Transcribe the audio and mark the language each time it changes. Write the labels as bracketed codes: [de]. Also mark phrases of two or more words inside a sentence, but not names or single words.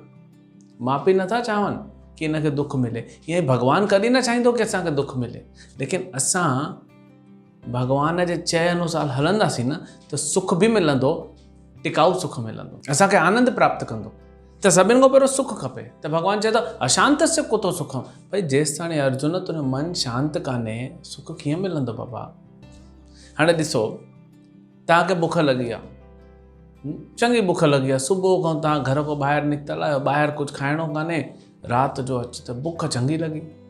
[sd] माउ पीउ नथा चाहनि कि हिनखे दुख मिले। ईअं भगवान कॾहिं न चाहींदो कि असांखे दुख मिले, लेकिन असां भगवान जे चए अनुसार हलंदासीं न त सुख बि मिलंदो, टिकाऊ सुख मिलंदो, असांखे आनंद प्राप्त कंदो। त सभिनि खां पहिरियों सुख खपे। त भगवान चए थो [sa] अशांतस्य कुतो सुखम। [sd] भई जेसि ताणी अर्जुन तुंहिंजो मन शांत कान्हे, सुख कीअं मिलंदो बाबा? हाणे ॾिसो, तव्हांखे बुख लॻी आहे, चङी बुख लॻी आहे, सुबुह खां तव्हां घर खां ॿाहिरि निकितल आहियो, ॿाहिरि कुझु खाइणो कान्हे, राति जो अच त बुख चङी लॻी।